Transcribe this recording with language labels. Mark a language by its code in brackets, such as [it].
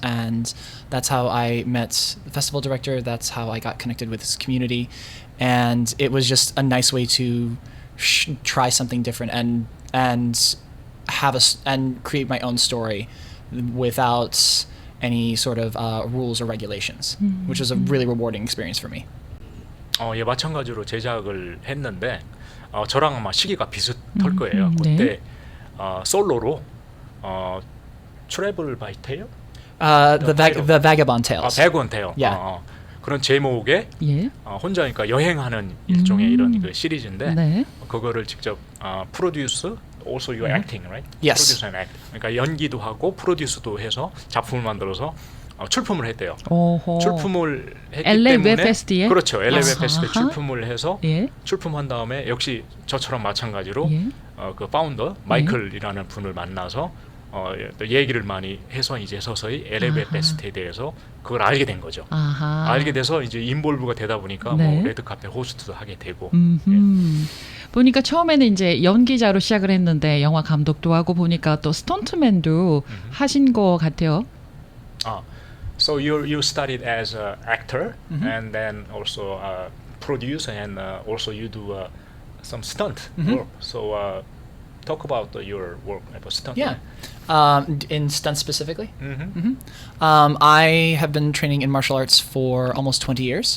[en] And that's how I met the festival director. That's how I got connected with this community. And it was just a nice way to try something different and create my own story without any sort of rules or regulations, which was a really rewarding experience for me. [ko] 예, 마찬가지로 제작을 했는데 저랑 아마 시기가 비슷할 거예요. 그때 솔로로 트래블 바이 테일? [en] The Vagabond Tales. [ko] 백원 테일. [en] Yeah. [ko] 그런 제목의 예. 혼자 그러니까 여행하는 일종의 이런 그 시리즈인데 네. 그거를 직접 프로듀스 [en] also you're acting, right? Yes. Produce and act. [ko] 그러니까 연기도 하고 프로듀스도 해서 작품을 만들어서 출품을 했대요. 오호. 출품을 했기 LA 때문에 웹 페스트에? 그렇죠. LA 웹 아하. 페스트에 출품을 해서 예. 출품한 다음에 역시 저처럼 마찬가지로 예. 그 파운더 마이클이라는 분을 만나서 또 얘기를 많이 해서 이제 서서히 LA 웹 아하. 페스트에 대해서 그걸 알게 된 거죠. 아하. 알게 돼서 이제 인볼브가 되다 보니까 네. 뭐 레드카페 호스트도 하게 되고. 보니까 처음에는 이제 연기자로 시작을 했는데 영화 감독도 하고 보니까 또 스턴트맨도 하신 것 같아요. [en] So you studied as an actor and then also produce and also you do some stunt work. So talk about your work as a stunt. Yeah. In stunts specifically, Mhm. I have been training in martial arts for almost 20 years.